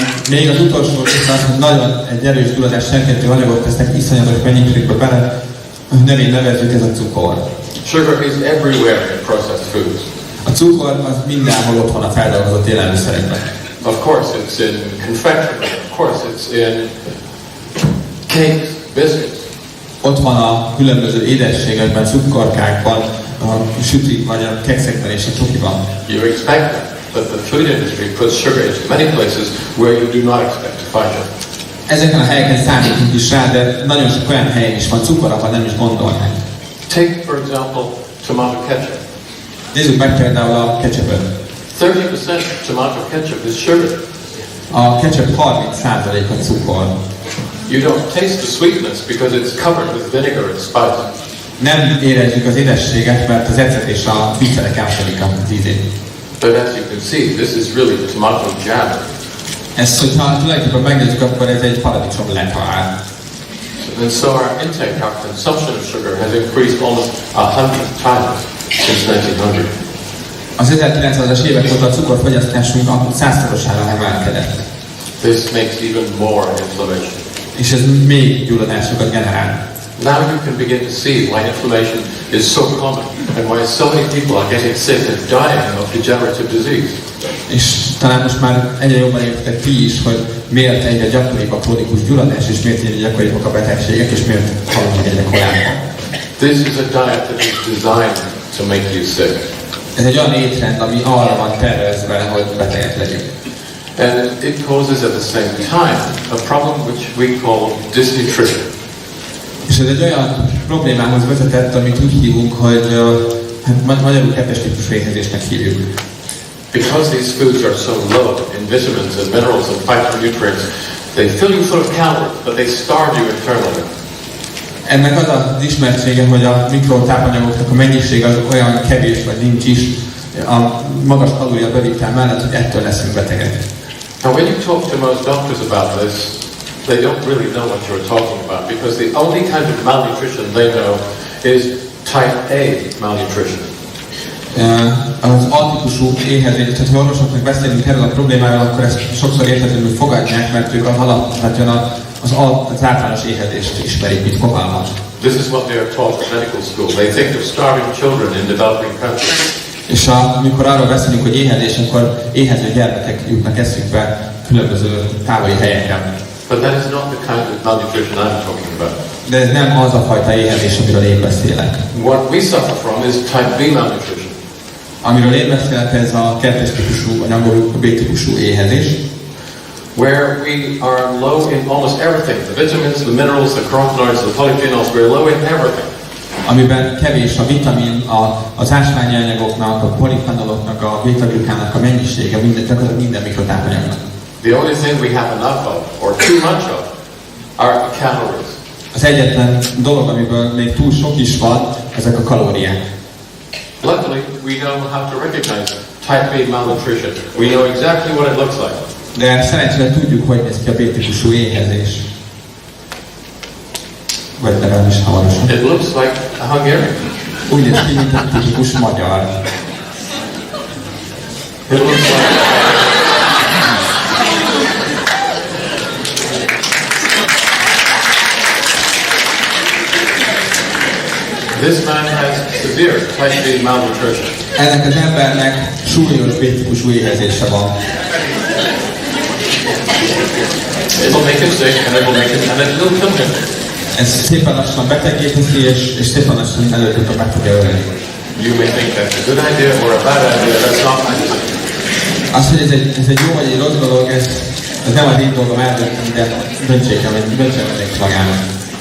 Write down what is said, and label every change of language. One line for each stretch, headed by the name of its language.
Hungarian: Még az utolsó rész az, hogy nagyon egy erős gyulladás serkentő anyagot tesznek iszonyatos mennyiségbe bele, nevén nevezzük, ez a cukor.
English: Sugar is everywhere in processed foods.
Hungarian: A cukor az mindenhol ott van a feldolgozott élelmiszerekben.
English: Of course it's in confectionery, of course it's in cakes, biscuits.
Hungarian: ott van a különböző édességekben, cukorkákban, a sütik vagy a kekszekben és a csokiban.
English: You expect that, but the food industry puts sugar into many places where you do not expect to find it.
Hungarian: Ezeken a helyeken számítunk is rá, de nagyon sok olyan helyen is van cukor, ahol nem is gondolnánk.
English: Take, for example, tomato ketchup.
Hungarian: Nézzük meg például a ketchupot.
English: 30% tomato ketchup is sugar.
Hungarian: A ketchup 30%-a cukor.
English: You don't taste the sweetness because it's covered with vinegar and spice.
Hungarian: Nem érezzük az édességet, mert az ecet és a fűszerek átfedik az ízét.
English: But as you can see, this is really tomato jam.
Hungarian: Ezt, hogyha tulajdonképpen megnézzük, akkor ez egy paradicsom letvár.
English: And so our intake, our consumption of sugar has increased almost 100 times since 1900.
Hungarian: Az 1900-as évek óta a cukorfogyasztásunk a 100-szorosára emelkedett.
English: This makes even more inflammation.
Hungarian: És ez még gyulladásokat generál.
English: Now you can begin to see why inflammation is so common and why so many people are getting sick and dying of degenerative disease.
Hungarian: És talán most már egyre jobban értek ti is, hogy miért egyre gyakoribb a krónikus gyulladás, és miért egyre gyakoribbak a betegségek, és miért halunk meg egyre korábban.
English: This is a diet that is designed to make you sick.
Hungarian: Ez egy olyan étrend, ami arra van tervezve, hogy betegek legyünk.
English: And it causes at the same time a problem which we call dysnutrition.
Hungarian: És ez egy olyan problémához vezetett, amit úgy hívunk, hogy hát magyarul kettes típusú éhezésnek hívjuk.
English: Because these foods are so low in vitamins and minerals and phytonutrients, they fill you full of calories, but they starve you internally.
Hungarian: Ennek az az ismertsége, hogy a mikrotápanyagoknak a mennyisége az olyan kevés, vagy nincs is a magas kalória bevitel mellett, hogy ettől leszünk betegek.
English: Now when you talk to most doctors about this, they don't really know what you're talking about because the only kind of malnutrition they know is type A malnutrition.
Hungarian: Az A-típusú éhezés, tehát ha orvosoknak beszélünk erről a problémáról, akkor ezt sokszor értetlenül fogadják, mert ők alapvetően az általános éhezést ismerik, mint fogalmat.
English: This is what they are taught at medical school. They think of starving children in developing countries.
Hungarian: És amikor arról beszélünk, hogy éhezés, akkor éhező gyermekek jutnak eszükbe különböző távoli helyeken.
English: But that is not the kind of malnutrition I'm talking about.
Hungarian: De ez nem az a fajta éhezés, amiről én beszélek.
English: What we suffer from is type B malnutrition.
Hungarian: Amiről én beszélek, ez a kettes típusú, vagy angolul a B-típusú éhezés.
English: Where we are low in almost everything. The vitamins, the minerals, the carotenoids, the polyphenols, we're low in everything.
Hungarian: Amiben kevés a vitamin, az ásványi anyagoknak, a polifenoloknak, a beta-glukának a mennyisége, minden mikrotápanyagnak.
English: The only thing we have enough of, or too much of, are calories.
Hungarian: Az egyetlen dolog, amiből még túl sok is van, ezek a kalóriák.
English: Luckily, we know how to recognize type B malnutrition. We know exactly what it looks like.
Hungarian: De szerencsére tudjuk, hogy néz ki a B-típusú éhezés. Vagy legalábbis hamarosan.
English: It looks like a Hungarian.
Hungarian: Úgy néz ki, mint a tipikus magyar.
English: It looks like... This man has severe type B malnutrition.
Hungarian: Ennek az embernek súlyos B-típusú éhezése van.
English: It'll make him sick, and it will kill him.
Hungarian: Ez szépen lassan betegíteszi, és szépen lassan előtt a betege ölni.
English: You may think that's a good idea or a bad idea. That's not my decision.
Hungarian: Az, hogy ez egy jó vagy egy rossz dolog, ez nem az én dolgom eldönteni, de döntsék meg magának.